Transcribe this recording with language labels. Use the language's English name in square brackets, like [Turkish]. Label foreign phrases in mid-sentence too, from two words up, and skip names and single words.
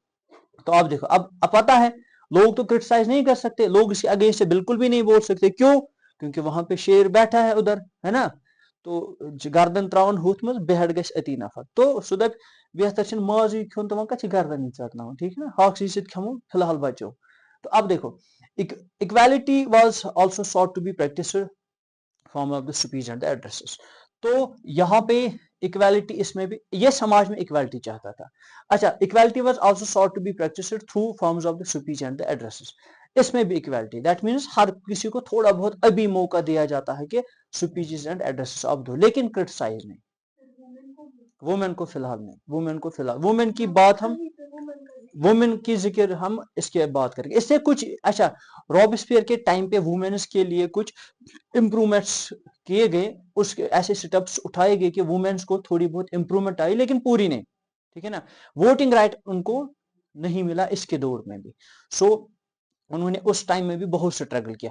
[Hindi] तो आप देखो अब पता है लोग तो क्रिटिसाइज नहीं कर सकते, लोग इसके अगेंस्ट से बिल्कुल भी नहीं बोल सकते, क्यों, क्योंकि वहां पे शेर बैठा है उधर, है ना, तो [Kashmiri] गर्दन त्रावन हुथ मज बेहद गस अति नफर, तो सो दप बेहतर माज खोन तो वह कत गर्दन चटना, [Hindi] ठीक है ना, [Kashmiri] हाक्सी सत खमो फिलहाल बचो। [Hindi] तो अब देखो [English] equality was also sought to be practised form of the speech and the addresses, [Hindi] तो यहाँ पे इक्वालिटी, इसमें भी ये समाज में इक्वालिटी चाहता था। अच्छा, [English] equality was also sought to be practised through forms of the speech and the addresses, [Hindi] इसमें भी इक्वालिटी, [English] that means [Hindi] हर किसी को थोड़ा बहुत अभी मौका दिया जाता है कि [English] speeches and addresses [Hindi] आप दो, लेकिन क्रिटिसाइज नहीं, वुमेन को फिलहाल नहीं, वुमेन को फिलहाल, वुमेन की बात हम, वुमेन की जिक्र हम इसके बात करेंगे, इससे कुछ, अच्छा, रॉबस्पियर के टाइम पे वुमेन्स के लिए कुछ इंप्रूवमेंट्स किए गए, उसके ऐसे स्टेप्स उठाए गए कि वुमेन्स को थोड़ी बहुत इंप्रूवमेंट आई, लेकिन पूरी नहीं, ठीक है ना, [English] voting right [Hindi] उनको नहीं मिला इसके दौर में भी, सो उन्होंने उस टाइम में भी बहुत स्ट्रगल किया।